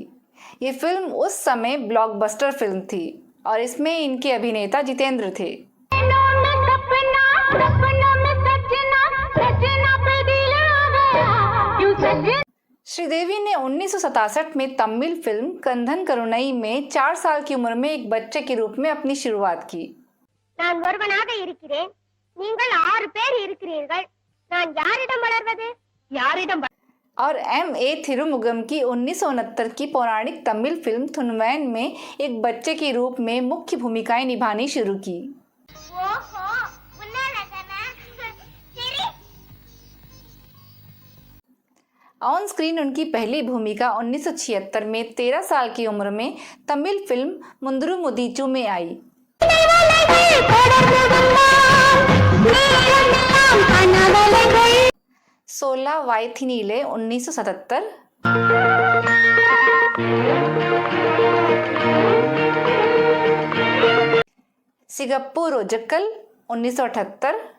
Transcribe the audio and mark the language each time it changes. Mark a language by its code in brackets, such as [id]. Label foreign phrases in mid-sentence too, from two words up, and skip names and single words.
[hi] ये फिल्म उस समय ब्लॉकबस्टर फिल्म थी और इसमें इनके अभिनेता जितेंद्र थे। श्रीदेवी ने 1967 में तमिल फिल्म कंधन करुणई में 4 साल की उम्र में एक बच्चे के रूप में अपनी शुरुआत की। [ta] நான் ஒருவனாக இருக்கிறேன், நீங்கள் 6 பேர் இருக்கிறீர்கள், நான் யாரிடம் வளர்வது? யாரிடம்? [hi] और M.A. थिरुमुगम की 1969 की पौराणिक तमिल फिल्म थुनवैन में एक बच्चे के रूप में मुख्य भूमिकाएं निभानी शुरू की। [ta] ஓஹோ, உன்னாலதானா? சரி। [hi] ऑन स्क्रीन उनकी पहली भूमिका 1976 में 13 साल की उम्र में तमिल फिल्म मुंदुरु मुदीचू में आई। 16 वायथिनीले 1977, सिगप्पू रोजक्कल 1978,